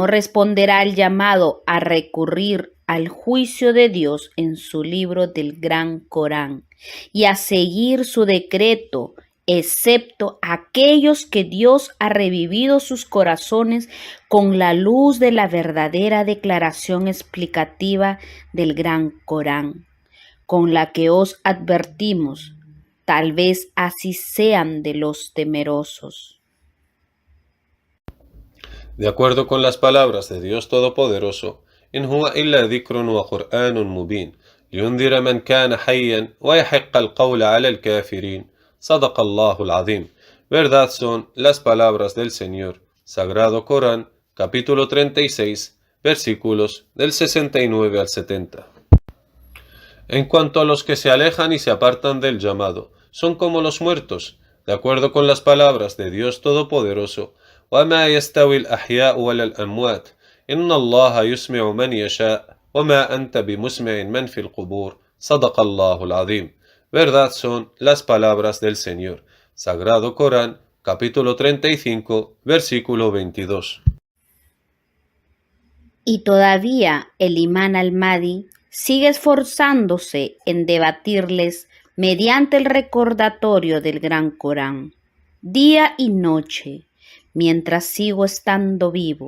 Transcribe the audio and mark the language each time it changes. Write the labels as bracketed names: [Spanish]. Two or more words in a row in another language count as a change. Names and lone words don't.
[Spanish] responderá al llamado a recurrir al juicio de Dios en su libro del Gran Corán y a seguir su decreto, excepto aquellos que Dios ha revivido sus corazones con la luz de la verdadera declaración explicativa del Gran Corán, con la que os advertimos, tal vez así sean de los temerosos. De acuerdo con las palabras de Dios Todopoderoso, [Arabic] إن هو إلا ذكر وقرآن مبين لينذر من كان حيا ويحق القول على الكافرين صدق الله العظيم. [Spanish] Verdad son las palabras del Señor. Sagrado Corán, capítulo 36, versículos del 69 al 70. En cuanto a los que se alejan y se apartan del llamado, son como los muertos, de acuerdo con las palabras de Dios Todopoderoso. [Arabic] وما يستوي الأحياء ولا الأموات إن الله يسمع من يشاء وما أنت بمسمع من في القبور صدق الله العظيم. [Spanish] Verdad son las palabras del Señor. Sagrado Corán, capítulo 35, versículo 22. Y todavía el imán al-Mahdi sigue esforzándose en debatirles mediante el recordatorio del Gran Corán, día y noche, mientras sigo estando vivo,